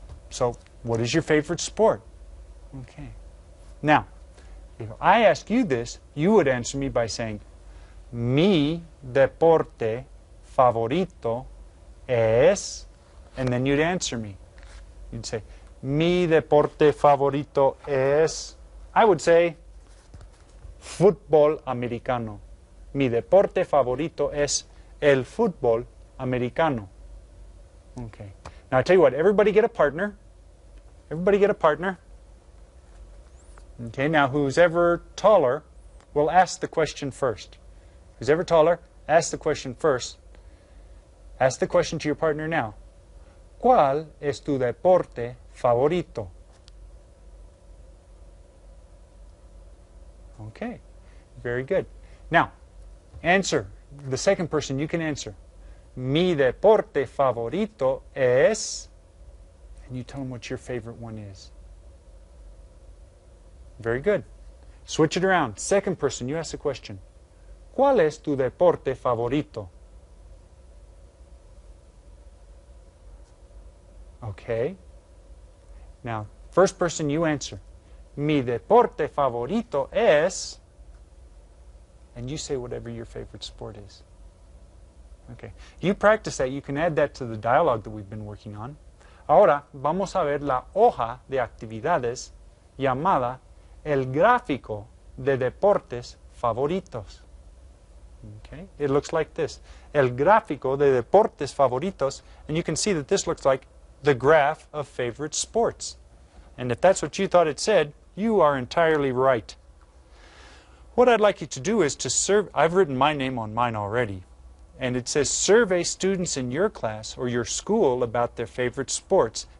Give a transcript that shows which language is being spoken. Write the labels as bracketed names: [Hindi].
[English] So, what is your favorite sport? Okay. Now, if I ask you this, you would answer me by saying, [Spanish] mi deporte favorito es, [English] and then you'd answer me. You'd say, [Spanish] mi deporte favorito es, [English] I would say, [Spanish] fútbol americano. Mi deporte favorito es el fútbol americano. [English] Okay. Now I tell you what, everybody get a partner. Everybody get a partner. Okay, now who's ever taller will ask the question first. Who's ever taller, ask the question first. Ask the question to your partner now. [Spanish] ¿Cuál es tu deporte favorito? [English] Okay, very good. Now, answer. The second person, you can answer. [Spanish] Mi deporte favorito es... [English] And you tell them what your favorite one is. Very good. Switch it around. Second person, you ask the question. [Spanish] ¿Cuál es tu deporte favorito? [English] Okay. Now, first person, you answer. [Spanish] Mi deporte favorito es... [English] And you say whatever your favorite sport is. Okay. You practice that. You can add that to the dialogue that we've been working on. [Spanish] Ahora vamos a ver la hoja de actividades llamada el gráfico de deportes favoritos. [English] Okay. It looks like this. [Spanish] El gráfico de deportes favoritos. [English] And you can see that this looks like the graph of favorite sports. And if that's what you thought it said, you are entirely right. What I'd like you to do is to serve, I've written my name on mine already, and it says survey students in your class or your school about their favorite sports.